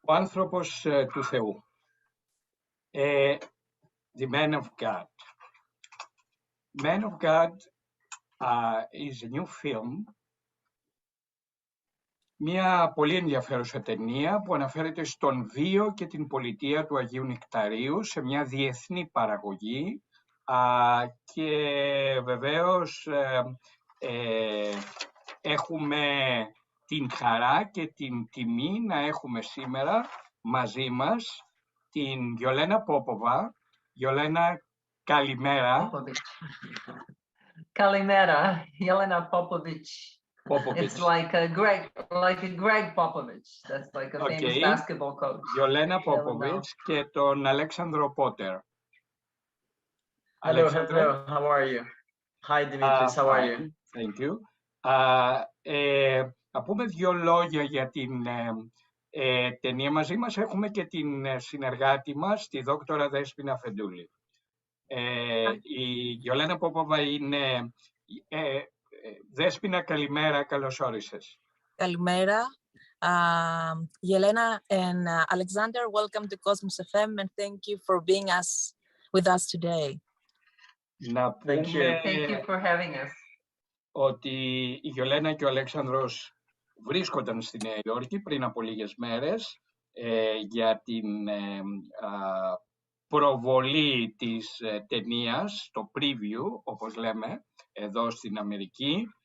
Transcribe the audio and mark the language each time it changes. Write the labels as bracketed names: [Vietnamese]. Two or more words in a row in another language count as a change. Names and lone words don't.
[Greek] άνθρωπος του Θεού. [English] The Man of God. Man of God is a new film. [Greek] Μια πολύ ενδιαφέρουσα ταινία που αναφέρεται στον βίο και την πολιτεία του Αγίου Νεκταρίου σε μια διεθνή παραγωγή και βεβαίως έχουμε την χαρά και την τιμή να έχουμε σήμερα μαζί μας την Yelena Popova. Yelena, καλημέρα. Kalimera, Yelena Popovic. [English] It's like a Greg Popovic. That's like a famous basketball coach. [Greek] Yelena Popovic και τον Alexandro Potter. [English] Hello, how are you? Hi, Demetris, how are you? Thank you. [Greek] Να πούμε δύο λόγια για την ταινία. Μαζί μας έχουμε και την συνεργάτη μας, τη δόκτωρα Despina Afentouli. Η Yelena Popova είναι... Despina, καλημέρα, καλώς όρισες. Καλημέρα. [English] Yelena and Alexander, welcome to CosmosFM and thank you for being with us today. [Greek] Να πούμε [English] Thank you for having us. [Greek] Ότι η Yelena και ο Αλέξανδρος βρίσκονταν στη Νέα Υόρκη πριν από λίγες μέρες για την προβολή της ταινίας, το preview, όπως λέμε, εδώ στην Αμερική.